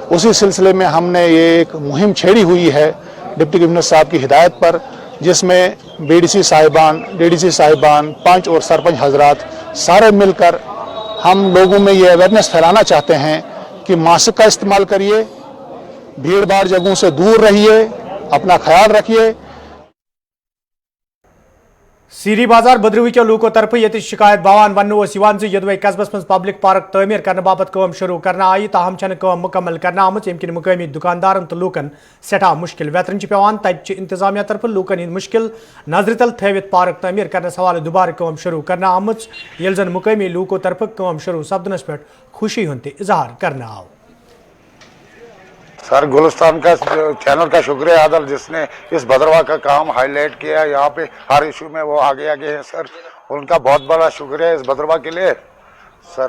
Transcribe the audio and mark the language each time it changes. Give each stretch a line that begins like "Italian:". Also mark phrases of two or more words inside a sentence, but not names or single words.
Hindi: उसी सिलसिले में हमने ये एक मुहिम छेड़ी हुई है डिप्टी कमिश्नर साहब की हिदायत पर, जिसमें बीडीसी साहिबान, पंच और सरपंच हजरात सारे मिलकर हम लोगों में ये अवेयरनेस फैलाना चाहते हैं कि मास्क का इस्तेमाल करिए, भीड़ भाड़ जगहों से दूर रहिए, अपना ख्याल रखिए।
Kashmiri: सीरी बाजार बद्रवी के लूको तरफ ये शिकायत बवान वन यदवे कस्बस मज पब्लिक पार्क तमीर करने बाबत काम शुरू करना आई, ताहम काम मुकम्मल करना आम, यम मुकामी दुकानदारन तो लूकन सठा मुश्किल वेतरन पेवान, तत इंतजामिया तरफ लूकन हिंद मुश्किल नजर तल थवित पार्क तमीर करने हवाले दोबारा काम शुरू करना आम, ये जन मुकामी लूको तरफ काम शुरू सपदनस पे खुशी हुन इजहार करना आओ।
Hindi: सर गुलिस्तान का चैनल का शुक्रिया अदा जिसने इस भद्रवा का काम हाईलाइट किया, यहाँ पे हर इशू में वो आगे हैं सर, उनका बहुत बड़ा शुक्रिया इस भद्रवा के लिए सर।